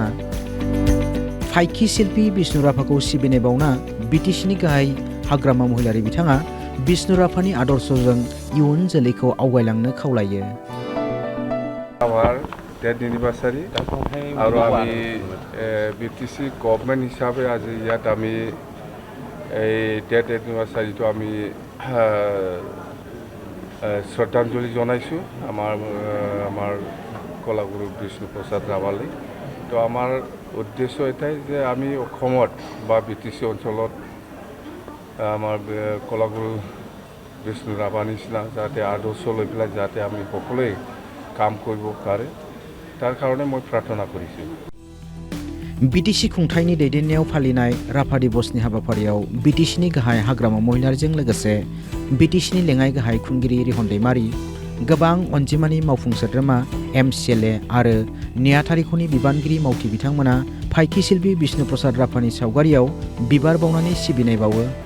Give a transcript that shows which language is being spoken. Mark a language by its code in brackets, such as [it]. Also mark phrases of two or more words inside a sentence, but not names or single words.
[brx] फाइखि शिल्पी बिष्णु राभाखौ सिबिनाय बावना बिटिसिनि गाहाय हाग्रामा महिलारि बिथाङा बिष्णु राभानि आदर्शजों इयुन जोलैखौ आवगायलांनो खावलायो। [as] आमार [en] death anniversary [brx] आरो आमी बिटिसि गभर्नमेंट हिसाबै [as] आज ইয়াত আমি এই [en] death anniversaryটো [as] আমি শ্ৰদ্ধাঞ্জলি জনাইছোঁ আমাৰ কলাগুৰু বিষ্ণুপ্ৰসাদ ৰাভালৈ। তো আমাৰ উদ্দেশ্য এটাই যে আমি অসমত বা বিটিসি অঞ্চলত আমাৰ কলাগুৰু বিষ্ণু ৰাভাৰ নিচিনা যাতে আদৰ্শ লৈ পেলাই যাতে আমি সকলোৱে কাম কৰিব পাৰে তাৰ কাৰণে মই প্ৰাৰ্থনা কৰিছোঁ। [brx] बिटिसि खुंथायनि दैदेननायाव फालिनाय राभा दिबसनि हाबाफारियाव बिटिसिनि गाहाय हाग्रामा महिलारिजों लोगोसे बिटिसिनि लेङाइ गाहाय खुंगिरि रिहन दैमारि, गोबां अनजिमानि मावफुं सोद्रोमा, MCLA आरो नेहाथारिखौनि बिबानगिरि मावथि बिथांमोना फाइखि शिल्पी बिष्णुप्रसाद राभानि सावगारियाव बिबार बावनानै सिबिनाय बावो।